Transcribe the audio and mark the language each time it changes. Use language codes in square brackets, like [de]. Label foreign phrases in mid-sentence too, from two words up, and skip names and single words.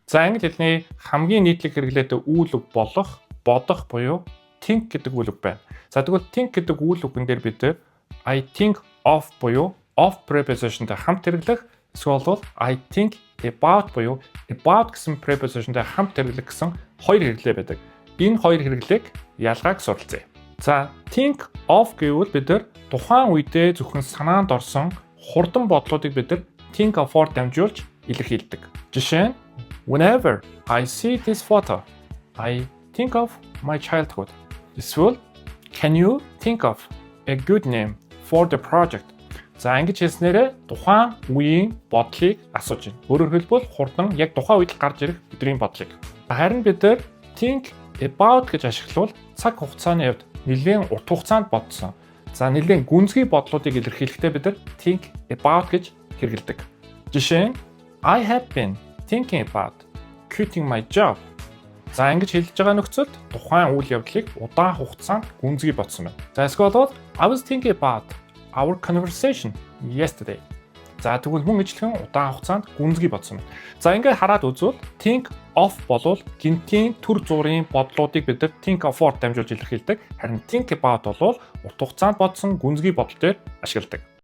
[mn] За англи хэлний хамгийн нийтлэг хэрэглээтэй үйл үг болох, бодох буюу think гэдэг үйл үг байна. За тэгвэл think гэдэг үйл үгэн дээр бид [en] I think of [mn] буюу [en] of prepositionтэй [mn] хамт хэрэглэх, эсвэл [en] I think about [mn] буюу about гэсэн prepositionтэй хамт хэрэглэх гэсэн хоёр хэрэглээ байдаг. Энэ хоёр хэрэглээг ялгааг суралцъя. За [en] think of [mn] гэвэл бид тухайн үедээ зөвхөн санаанд орсон хурдан бодлуудыг бид [en] think of-оор [mn] дамжуулж илэрхийлдэг. Жишээ нь [en] whenever I see this photo, I think of my childhood. Эсвэл can you think of a good name for the project? [mn] За ингэж хэлснээрээ тухайн үеийн бодлыг асууж байна. Өөрөөр хэлбэл хурдан яг тухайн үед гарч ирэх бидний бодлыг. Харин бид [en] think about [mn] гэж ашиглавал цаг хугацааны хувьд нэлээд урт хугацаанд бодсон. За нэлээд гүнзгий бодлуудыг илэрхийлэхдээ бид [en] think about [mn] гэж хэрэглэдэг. Жишээ нь [en] I have been thinking about quitting my job. [mn] За ингэж хэлж байгаа нөхцөлд тухайн үйл явдлыг удаан хугацаанд гүнзгий бодсон байна. [en] За эсвэл I was thinking about our conversation yesterday. [mn] За тэгвэл мөн ижилхэн удаан хугацаанд гүнзгий бодсон байна. За ингээд хараад үзвэл [en] think of [mn] болвол гинтийн төр зургийн бодлуудыг бид [en] think of-оор [mn] дамжуулж илэрхийлдэг. Харин [en] think about [mn] болвол урт хугацаанд бодсон гүнзгий бодол дээр ашигладаг.